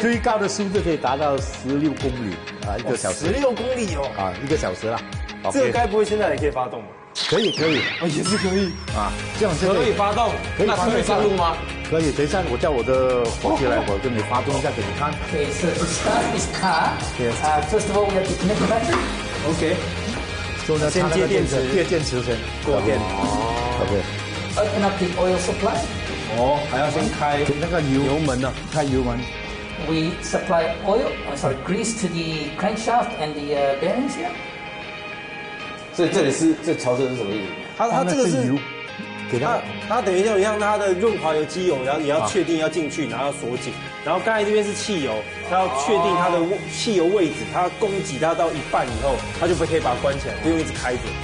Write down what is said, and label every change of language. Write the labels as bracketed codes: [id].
[zh] 最高的速度可以达到16公里啊，1个小时，16公里哦，啊，1个小时啦。这个该不会现在也可以发动吧？可以，哦，也是可以啊，这样可以发动，那可以上路吗？可以，等一下我叫我的伙计来，我跟你发动一下给你看。 [en] Okay, so to start this car, first of all we have to connect the battery. Okay. [zh] 所以呢，先接电池，先过电。 OK。 [en] Open up the oil supply. [zh] 哦，还要先开那个油门呢，开油门。 [en] We supply oil, grease to the crankshaft and the bearings here. [zh] 所以这里是这调色是什么意思？它这个是油，给它等于要让它的润滑油、机油，然后你要确定要进去，然后要锁紧。然后刚才这边是汽油，它要确定它的汽油位置，它供给它到一半以后，它就可以把它关起来，不用一直开着。